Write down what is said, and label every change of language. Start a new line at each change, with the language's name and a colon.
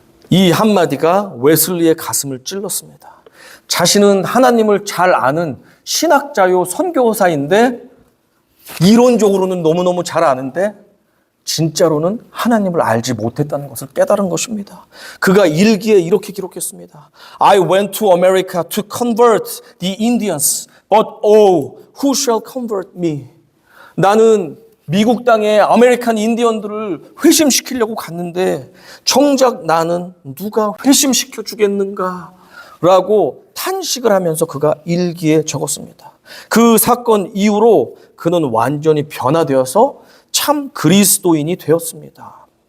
Korean: 이 한마디가 웨슬리의 가슴을 찔렀습니다. 자신은 하나님을 잘 아는 신학자요 선교사인데, 이론적으로는 너무너무 잘 아는데 진짜로는 하나님을 알지 못했다는 것을 깨달은 것입니다. 그가 일기에 이렇게 기록했습니다.
English: I went to America to convert the Indians, but oh, who shall convert me?
Korean: 나는 미국 땅에 아메리칸 인디언들을 회심시키려고 갔는데 정작 나는 누가 회심시켜 주겠는가? 라고 탄식을 하면서 그가 일기에 적었습니다. 그 사건 이후로 그는 완전히 변화되어서 참 그리스도인이 되었습니다.